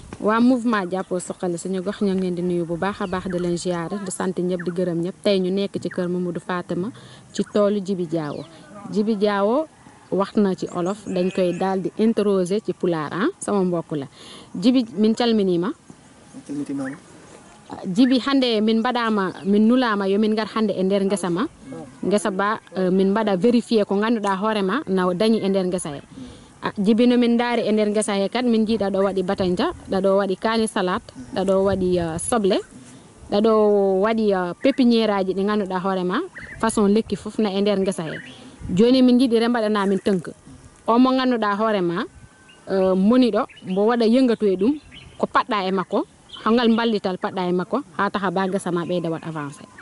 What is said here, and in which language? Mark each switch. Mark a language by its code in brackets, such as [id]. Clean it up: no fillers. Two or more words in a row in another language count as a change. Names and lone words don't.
[wo] waa mouvement jàppoo suqali suñu gox ñoo ngi leen di nuyu bu baax a baax di leen ziare di sant ñëpp di gërëm ñëpp tey ñu nekk ci kër Mamadou Fatama ci toolu Djibi Diawo Djibi Diawo wax na ci olof dañ koy daal di interroger ci pulaar sama mbokk la Djibi [ff] min calminima Djibi hande min mbaɗama min nulama yo min gar hande e nder ngesa ma ngesa ba min mbaɗa vérifier ko ganduɗa hoorema na dañi e nder ngesa he Djibi no min daari e nder ngesa he kat min jiiɗa ɗo waɗi batanja ɗaɗo waɗi kani salade ɗaɗo waɗi soble ɗaɗo waɗi pépiniére aji ɗi ganduɗa hoorema façon lekki fof na e nder ngesa he joni min jiiɗi rembaɗana min tënk o mo ganduɗa hoorema moni ɗo mbo waɗa yëngatu e ɗum ko paɗɗa e makko hangal ballital paɗɗa e makko ha taha ba ngesa ma ɓeyda wat avancé